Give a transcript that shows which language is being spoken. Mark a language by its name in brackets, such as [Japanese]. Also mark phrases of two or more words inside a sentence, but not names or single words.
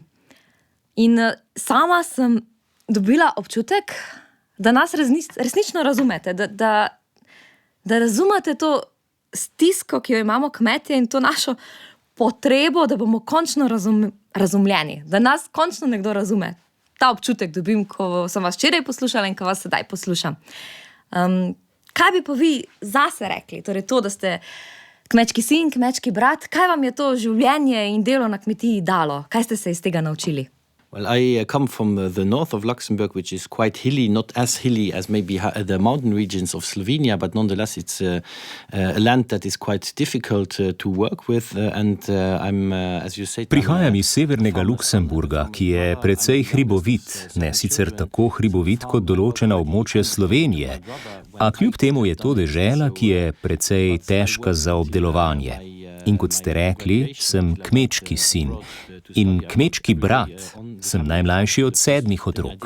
[Slovenian] In sama sem dobila občutek, da nas resnično razumete, da razumete to stisko, ki jo imamo kmetje in to našo potrebo, da bomo končno razumljeni, da nas končno nekdo razume. Ta občutek dobim, ko sem vas včeraj poslušala in ko vas sedaj poslušam. Kaj bi pa vi zase rekli? Torej to, da ste kmečki sin, kmečki brat, kaj vam je to življenje in delo na kmetiji dalo? Kaj ste se iz tega naučili? [English] Well, I come from the north of Luxembourg, which is quite hilly, not as hilly as maybe the mountain regions of Slovenia, but nonetheless it's a land that is quite difficult to work with. And I'm, as you say... [Slovenian] Prihajam iz severnega Luksemburga, ki je precej hribovit, ne sicer tako hribovit kot določena območja Slovenije, a kljub temu je to dežela, ki je precej težka za obdelovanje. In kot ste rekli, sem kmečki sin in kmečki brat, sem najmlajši od 7 otrok.